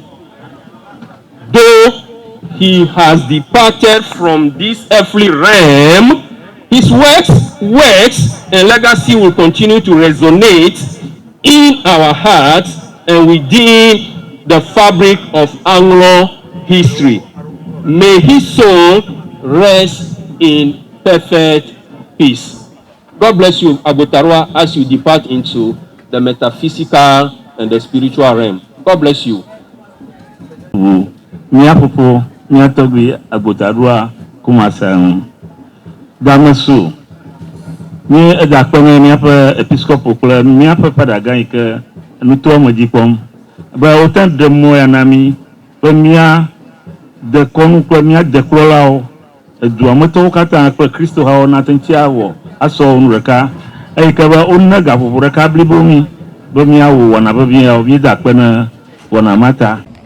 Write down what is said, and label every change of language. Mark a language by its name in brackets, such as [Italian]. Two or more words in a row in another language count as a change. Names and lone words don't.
[English] Though he has departed from this earthly realm, his works, and legacy will continue to resonate in our hearts and within the fabric of Anglo history. May his soul rest in perfect peace. God bless you, Agbotadua, as you depart into the metaphysical and the spiritual realm. God bless you. [Ewe] Miapopo, miatobi Agbotadua Kumassah. Damesu. Ni edakpeme miape episcopo kple miape padaga yi ke nuto me dzi kpɔm be wote ɖe mo ya na mi be mia dekɔnu kple mia dekplɔlawo edua me tɔwo katã kple kristohawo nate ŋuti awɔ asɔ nu ɖeka eyi ke be wone gaƒoƒo ɖeka blibo mi be miawɔ wɔna veviawo mi da akpe ne wɔna ma ta.